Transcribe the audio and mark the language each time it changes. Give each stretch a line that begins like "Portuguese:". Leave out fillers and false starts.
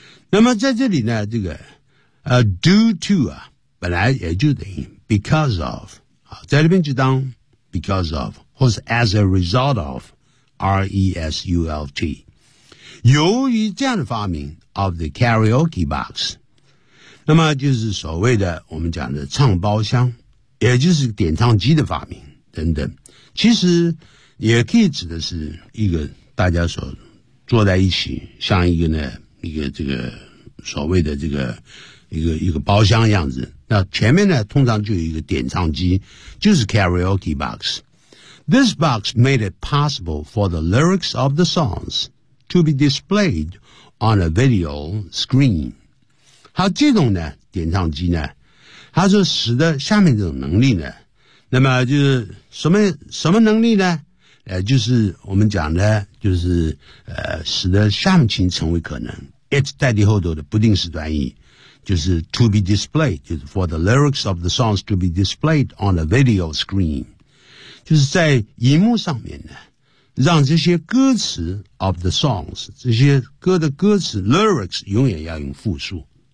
Chinese: 那么在这里呢
English: due to
Chinese: 啊，本来也就等于
English: because of
Chinese: 啊，在这边就当
English: because of
Chinese: 或是
English: as a result of，
Chinese: R-E-S-U-L-T， 由于这样的发明
English: of the karaoke box，
Chinese: 那么就是所谓的我们讲的唱包厢，也就是点唱机的发明等等。其实也可以指的是一个大家所坐在一起，像一个呢一个这个所谓的这个一个包厢样子。那前面呢通常就有一个点唱机，就是 karaoke box。
English: This box made it possible for the lyrics of the songs to be displayed on a video screen。
Chinese: 好，这种呢点唱机呢，它就使得下面这种能力呢，那么就是什么能力呢，就是我们讲的，就是使得下面情成为可能。
English: It
Chinese: 代替后头的不定式短语，就是
English: to be displayed，
Chinese: 就是
English: for the lyrics of the songs to be displayed on a video screen，
Chinese: 就是在荧幕上面呢，让这些歌词
English: of the songs，
Chinese: 这些歌的歌词 lyrics 永远要用复数。